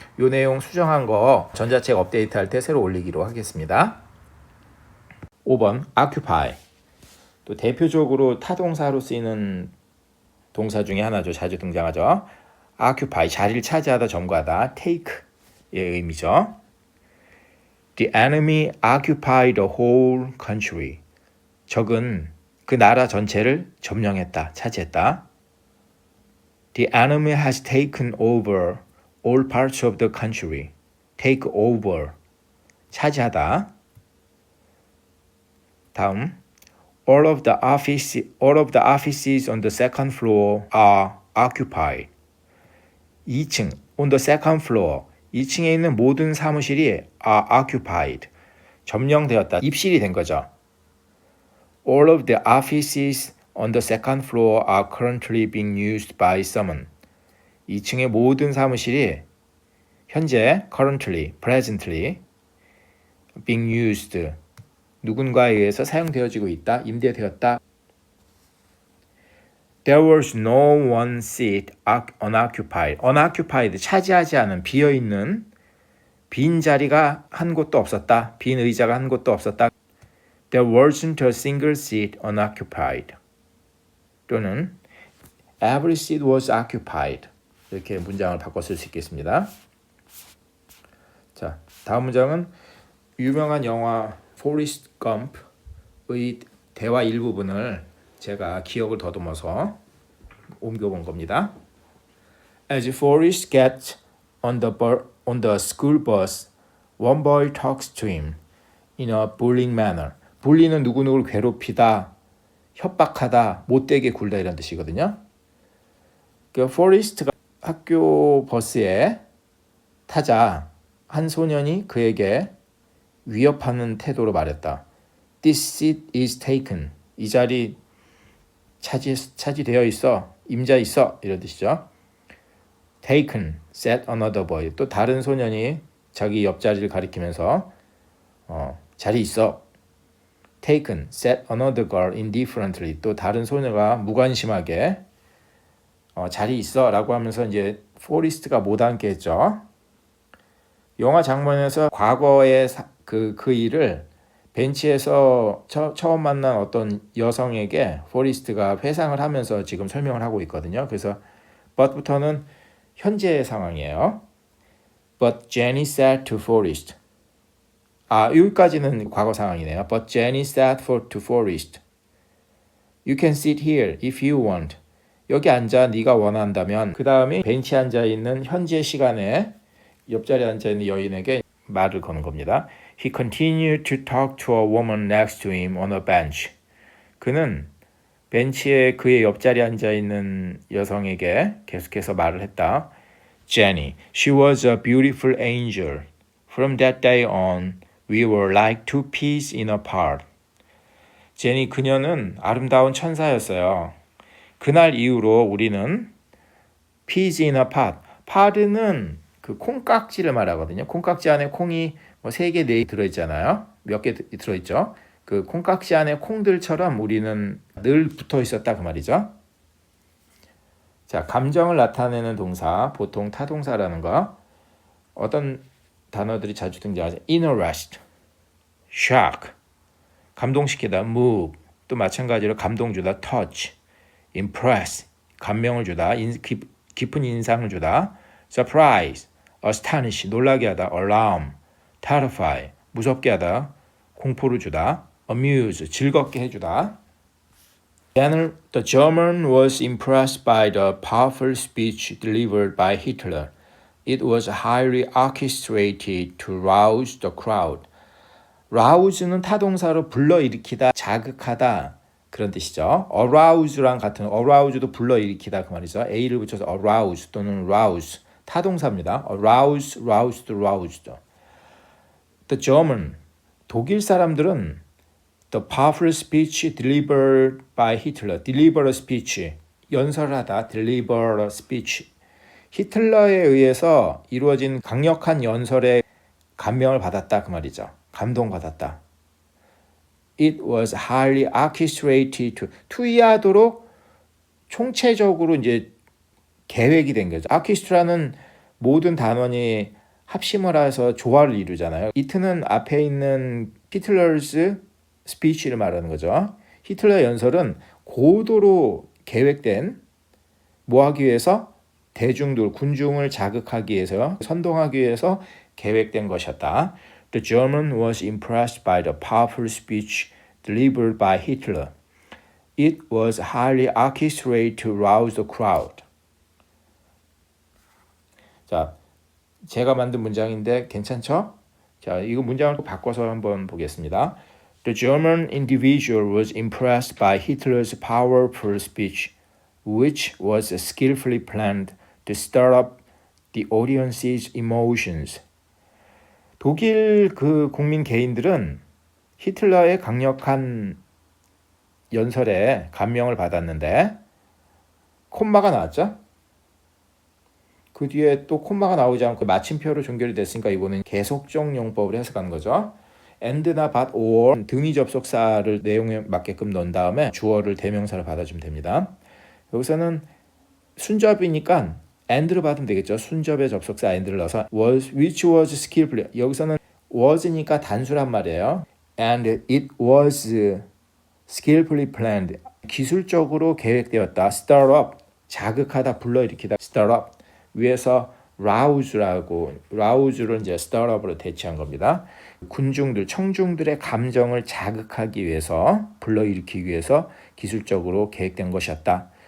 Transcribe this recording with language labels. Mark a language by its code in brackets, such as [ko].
[ko] 이 내용 수정한 거 전자책 업데이트할 때 새로 올리기로 하겠습니다. [en] 5번 occupy. [ko] 또 대표적으로 타동사로 쓰이는 동사 중에 하나죠. 자주 등장하죠. occupy, 자리를 차지하다, 점거하다. take의 의미죠. [en] The enemy occupied the whole country. [ko] 적은 그 나라 전체를 점령했다, 차지했다. [en] The enemy has taken over all parts of the country. [ko] take over, 차지하다. [en] 다음, all of the offices on the second floor are occupied. [ko] 2층, [en] on the second floor, [ko] 2층에 있는 모든 사무실이 [en] are occupied, [ko] 점령되었다, 입실이 된 거죠. [en] All of the offices on the second floor are currently being used by someone. [ko] 2층의 모든 사무실이 현재 currently, [en] presently being used, [ko] 누군가에 의해서 사용되어지고 있다, 임대되었다. [en] There was no one seat unoccupied. [ko] unoccupied, 차지하지 않은, 비어있는, 빈 자리가 한 곳도 없었다. 빈 의자가 한 곳도 없었다. [en] There wasn't a single seat unoccupied. 또는 Every seat was occupied. [ko] 이렇게 문장을 바꿔 쓸 수 있겠습니다. 자, 다음 문장은 유명한 영화 포리스트 검프의 대화 일부분을 제가 기억을 더듬어서 옮겨본 겁니다. [en] As Forrest gets on the school bus, one boy talks to him in a bullying manner. [ko] bully는 누구누구를 괴롭히다, 협박하다, 못되게 굴다 이런 뜻이거든요. 그 포리스트가 학교 버스에 타자 한 소년이 그에게 위협하는 태도로 말했다. [en] This seat is taken. [ko] 이 자리 차지되어 있어. 임자 있어. 이런 뜻이죠. [en] Taken, said another boy. [ko] 또 다른 소년이 자기 옆자리를 가리키면서 자리 있어. [en] Taken, said another girl indifferently. [ko] 또 다른 소녀가 무관심하게 자리 있어 라고 하면서 이제 포리스트가 못 앉겠죠. 영화 장면에서 과거의 그 일을 벤치에서 처음 만난 어떤 여성에게 포리스트가 회상을 하면서 지금 설명을 하고 있거든요. 그래서 but부터는 현재 상황이에요. [en] But Jenny said to Forrest. [ko] 여기까지는 과거 상황이네요. [en] But Jenny said to Forrest. You can sit here if you want. [ko] 여기 앉아 네가 원한다면. 그 다음에 벤치에 앉아있는 현재 시간에 옆자리에 앉아있는 여인에게 말을 거는 겁니다. [en] He continued to talk to a woman next to him on a bench. [ko] 그는 벤치에 그의 옆자리에 앉아있는 여성에게 계속해서 말을 했다. [en] Jenny, she was a beautiful angel. From that day on, we were like two peas in a pod. [ko] 제니, 그녀는 아름다운 천사였어요. 그날 이후로 우리는 [en] peas in a pod. [ko] pod는 그 콩깍지를 말하거든요. 콩깍지 안에 콩이 3개, 4개 들어있잖아요. 몇 개 들어있죠. 그 콩깍지 안에 콩들처럼 우리는 늘 붙어 있었다 그 말이죠. 자, 감정을 나타내는 동사, 보통 타동사라는 거. 어떤 단어들이 자주 등장하죠. interest, shock, 감동시키다, move, 또 마찬가지로 감동 주다, touch, impress, 감명을 주다, 깊은 인상을 주다, surprise, astonish, 놀라게 하다, alarm, terrify, 무섭게 하다, 공포를 주다, amuse, 즐겁게 해주다. [en] The German was impressed by the powerful speech delivered by Hitler. It was highly orchestrated to rouse the crowd. [ko] rouse는 타동사로 불러일으키다, 자극하다 그런 뜻이죠. arouse랑 같은 arouse도 불러일으키다 그 말이죠. a를 붙여서 arouse 또는 rouse 타동사입니다. [en] arouse, roused, roused. The German [ko] 독일 사람들은 [en] the powerful speech delivered by Hitler. deliver a speech 연설하다. deliver a speech [ko] 히틀러에 의해서 이루어진 강력한 연설에 감명을 받았다 그 말이죠. 감동받았다. [en] It was highly orchestrated to [ko] 투이하도록 총체적으로 이제 계획이 된 거죠. orchestra는 모든 단원이 합심을 해서 조화를 이루잖아요. it는 앞에 있는 히틀러's 스피치를 말하는 거죠. 히틀러 연설은 고도로 계획된 뭐 하기 위해서 대중들, 군중을 자극하기 위해서 선동하기 위해서 계획된 것이었다. [en] The German was impressed by the powerful speech delivered by Hitler. It was highly orchestrated to rouse the crowd. [ko] 자, 제가 만든 문장인데 괜찮죠? 자, 이거 문장을 또 바꿔서 한번 보겠습니다. [en] The German individual was impressed by Hitler's powerful speech, which was skillfully planned to stir up the audience's emotions. [ko] 독일 그 국민 개인들은 히틀러의 강력한 연설에 감명을 받았는데 콤마가 나왔죠? 그 뒤에 또 콤마가 나오지 않고 마침표로 종결이 됐으니까 이거는 계속적 용법을 해석한 거죠. and나 but or 등위 접속사를 내용에 맞게끔 넣은 다음에 주어를 대명사로 받아주면 됩니다. 여기서는 순접이니까 and를 받으면 되겠죠. 순접의 접속사 and를 넣어서 [en] which was skillfully [ko] 여기서는 was니까 단수란 말이에요. [en] And it was skillfully planned [ko] 기술적으로 계획되었다. stir up 자극하다 불러일으키다. stir up 위에서 rouse를 이제 stir up으로 대체한 겁니다. 군중들, 청중들의 감정을 자극하기 위해서 불러일으키기 위해서 기술적으로 계획된 것이었다.